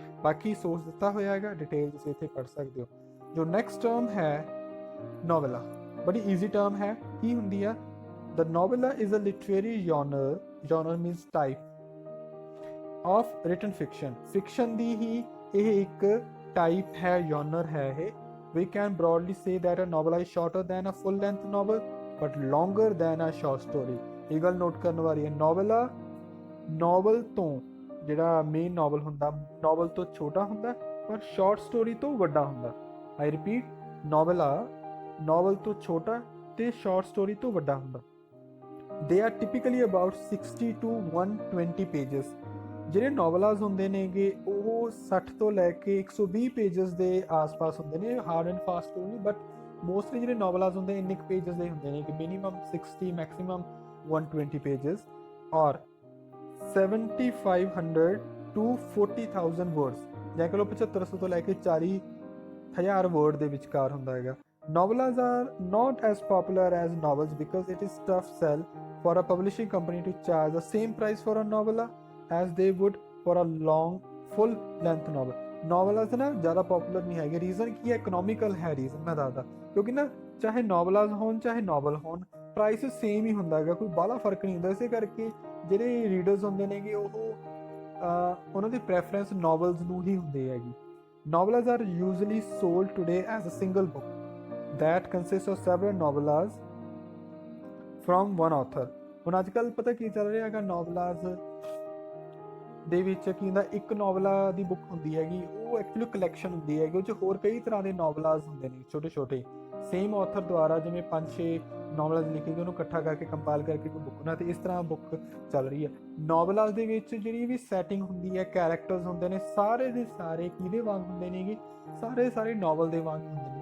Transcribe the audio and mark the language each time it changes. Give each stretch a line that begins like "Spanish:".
Punjabi: ਬਾਕੀ ਸੋਰਸ ਦਿੱਤਾ ਹੋਇਆ ਹੈਗਾ, ਡਿਟੇਲ ਤੁਸੀਂ ਇੱਥੇ ਪੜ੍ਹ ਸਕਦੇ ਹੋ। ਜੋ ਨੈਕਸਟ ਟਰਮ ਹੈ ਨੋਵੈਲਾ, ਬੜੀ ਈਜ਼ੀ ਟਰਮ ਹੈ। ਕੀ ਹੁੰਦੀ ਆ,
English: The novella is a literary genre, genre means type of written fiction.
Punjabi: Fiction ਦੀ ਹੀ ਇਹ ਇੱਕ ਟਾਈਪ ਹੈ, ਜਨਰ ਹੈ ਇਹ।
English: We can broadly say that a novel is shorter than a full length novel but longer than a short story।
Punjabi: ਇਹ ਗੱਲ note ਕਰਨ ਵਾਲੀ ਹੈ। ਨੋਵਲਾ ਨੋਵਲ ਤੋਂ ਜਿਹੜਾ ਮੇਨ ਨੋਵਲ ਹੁੰਦਾ, ਨੋਵਲ ਤੋਂ ਛੋਟਾ ਹੁੰਦਾ ਪਰ ਸ਼ਾਰਟ ਸਟੋਰੀ ਤੋਂ ਵੱਡਾ ਹੁੰਦਾ।
English: I repeat,
Punjabi: ਨੋਵਲਾ ਨੋਵਲ ਤੋਂ ਛੋਟਾ ਤੇ ਸ਼ਾਰਟ ਸਟੋਰੀ ਤੋਂ ਵੱਡਾ ਹੁੰਦਾ।
English: They are typically about 60 to 120 pages.
Punjabi: ਜਿਹੜੇ ਨੋਵਲਾਸ ਹੁੰਦੇ ਨੇਗੇ ਉਹ 60 ਤੋਂ ਲੈ ਕੇ 120 ਪੇजेस ਦੇ ਆਸ-ਪਾਸ ਹੁੰਦੇ ਨੇ, ਹਾਰਡ ਐਂਡ ਫਾਸਟ ਨਹੀਂ, ਬਟ ਮੋਸਟਲੀ ਜਿਹੜੇ ਨੋਵਲਾਸ ਹੁੰਦੇ ਇੰਨੇ ਕੁ ਪੇजेस ਦੇ ਹੁੰਦੇ ਨੇ ਕਿ ਮਿਨੀਮਮ 60, ਮੈਕਸਿਮਮ 120 ਪੇजेस ਔਰ 7500 to 40,000 ਵਰਡਸ, ਜਾਂ ਕਿ ਲੋ 7500 ਤੋਂ ਲੈ ਕੇ 40,000 ਵਰਡ ਦੇ ਵਿਚਕਾਰ ਹੁੰਦਾ ਹੈਗਾ।
English: Novelas are not as popular as novels because it is tough sell for a publishing company to charge the same price for a novella as they would for a long full length novel।
Punjabi: ਨੋਵਲਾਸ ਨਾ ਜ਼ਿਆਦਾ poplar ਨਹੀਂ ਹੈਗੇ। Reason ਕੀ ਹੈ, economical ਹੈ reason, ਮੈਂ ਦੱਸਦਾ। ਕਿਉਂਕਿ ਨਾ ਚਾਹੇ ਨੋਵਲਾਸ ਹੋਣ ਚਾਹੇ ਨੋਵਲ ਹੋਣ, ਪ੍ਰਾਈਸ ਸੇਮ ਹੀ ਹੁੰਦਾ ਹੈਗਾ, ਕੋਈ ਬਾਹਲਾ ਫਰਕ ਨਹੀਂ ਹੁੰਦਾ। ਇਸੇ ਕਰਕੇ ਜਿਹੜੇ ਰੀਡਰਸ ਹੁੰਦੇ ਨੇਗੇ ਉਹ ਉਹਨਾਂ ਦੀ ਪ੍ਰੈਫਰੈਂਸ ਨੋਵਲਸ ਨੂੰ ਹੀ ਹੁੰਦੀ ਹੈਗੀ।
English: Novelas are usually sold today as a single book that consists of several novellas from one author।
Punjabi: ਹੁਣ ਅੱਜ ਕੱਲ੍ਹ ਪਤਾ ਕੀ ਚੱਲ ਰਿਹਾ ਹੈਗਾ, ਨੋਵਲਾਸ ਦੇ ਵਿੱਚ ਕੀ ਹੁੰਦਾ, ਇੱਕ ਨੋਵਲਾਂ ਦੀ ਬੁੱਕ ਹੁੰਦੀ ਹੈਗੀ, ਉਹ ਐਕਚੁਅਲੀ ਕਲੈਕਸ਼ਨ ਹੁੰਦੀ ਹੈਗੀ, ਉਹ 'ਚ ਹੋਰ ਕਈ ਤਰ੍ਹਾਂ ਦੇ ਨੋਵਲਾਜ਼ ਹੁੰਦੇ ਨੇ ਛੋਟੇ ਛੋਟੇ, ਸੇਮ ਆਥਰ ਦੁਆਰਾ ਜਿਵੇਂ 5-6 ਨੋਵਲਸ ਲਿਖੇ ਗਏ ਉਹਨੂੰ ਇਕੱਠਾ ਕਰਕੇ ਕੰਪਾਈਲ ਕਰਕੇ ਕੋਈ ਬੁੱਕ ਬਣਾ, ਤੇ ਇਸ ਤਰ੍ਹਾਂ ਬੁੱਕ ਚੱਲ ਰਹੀ ਹੈ। ਨੋਵਲਾਜ਼ ਦੇ ਵਿੱਚ ਜਿਹੜੀ ਵੀ ਸੈਟਿੰਗ ਹੁੰਦੀ ਹੈ, ਕੈਰੈਕਟਰਸ ਹੁੰਦੇ ਨੇ, ਸਾਰੇ ਦੇ ਸਾਰੇ ਕਿਹਦੇ ਵਾਂਗ ਹੁੰਦੇ ਨੇਗੇ, ਸਾਰੇ ਨੋਵਲ ਦੇ ਵਾਂਗ ਹੁੰਦੇ ਨੇ।